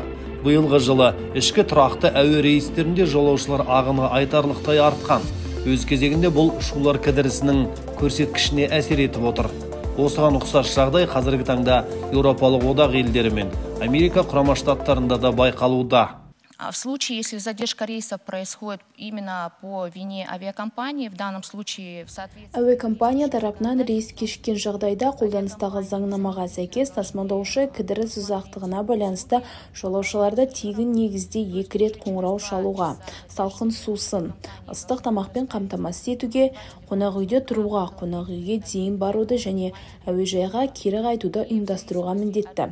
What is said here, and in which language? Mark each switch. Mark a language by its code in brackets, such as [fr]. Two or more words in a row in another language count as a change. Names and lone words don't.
[kk] Биылғы жылы ішкі тұрақты әуе рейстерінде жолаушылар ағыны айтарлықтай артқан. Өз кезегінде бұл ұшулар кідірісінің көрсеткішіне әсер етіп отыр. Осыған ұқсас жағдай қазіргі таңда Еуропалық одақ елдері мен Америка құрама штаттарында да байқалуда. [ru] В случае, если задержка рейсов происходит именно по вине авиакомпании, в данном случае в соответствии... [kk] Әуекомпания тарапынан рейс кешіккен жағдайда қолданыстағы заңнамаға сәйкес тасымалдаушы кідіріс ұзақтығына байланысты жолаушыларды тегін негізде 2 рет қоңырау шалуға, салқын сусын, ыстық тамақпен қамтамасыз етуге, қонақ үйде тұруға, қонақ үйге дейін баруды және әуежайға кері қайтуды ұйымдастыруға міндетті.